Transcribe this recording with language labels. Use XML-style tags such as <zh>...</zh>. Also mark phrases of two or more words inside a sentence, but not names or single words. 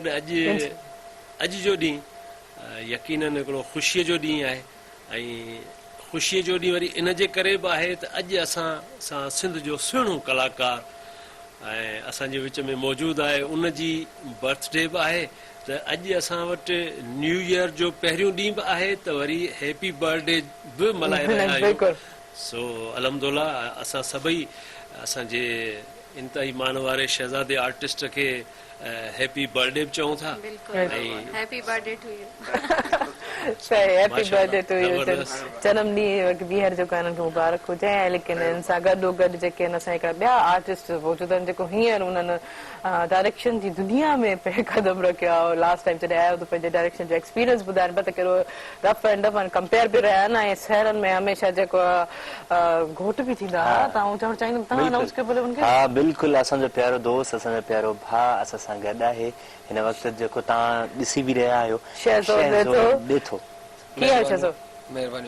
<sd>अॼु जो ॾींहुं यकीनन हिकिड़ो ख़ुशीअ जो ॾींहुं आहे ऐं ख़ुशीअ जो ॾींहुं वरी इन जे करे बि आहे त अॼु असां सां सिंध जो सुहिणो कलाकार ऐं असांजे विच में मौजूदु आहे उन जी बर्थडे बि आहे त अॼु असां वटि</sd> <en>New Year</en> <sd>जो पहिरियों ॾींहुं बि आहे त वरी</sd> <en>happy birthday</en> <sd>बि मल्हाए रहिया आहियूं। सो अलहमदुल्ला असां सभई असांजे इंतहाई मान वारे शहज़ादे आर्टिस्ट खे</sd> <en>happy birthday</en> <sd>बि चऊं था बिल्कुलु ऐं</sd> <en>happy birthday to you</en> <sd>सही हैप्पी माशाअल्लाह,</sd> <en>birthday to you</en> <sd>ज़बरदस्त। जनम ॾींहुं ॿीहर जेको आहे हिननि खे मुबारक हुजे ऐं लेकिन हिन सां गॾोगॾु जेके आहिनि असां हिकिड़ा ॿिया आर्टिस्ट मौजूद आहिनि जेको हींअर उन्हनि डायरेक्शन जी दुनिया में पे कदम रखियो आहे</sd> <en>last time</en> <sd>जॾहिं आयो त पंहिंजे डायरेक्शन जो एक्सपीरियंस ॿुधाइनि पिया त कहिड़ो</sd> <en>rough and tough</en> <sd>कंपेयर बि रहिया आहिनि ऐं शहरनि में हमेशह जेको आहे घोट बि थींदा हुआ त आउं चवणु चाहींदुमि तव्हां अनाउंस कयो भले उनखे हाँ बिल्कुलु असांजो प्यारो दोस्त असांजो प्यारो भाउ असां सां गॾु आहे हिन वक़्तु जेको तव्हां ॾिसी बि रहिया आहियो शहज़ोद ॾिठो कीअं आहियो छो महिरबानी</sd>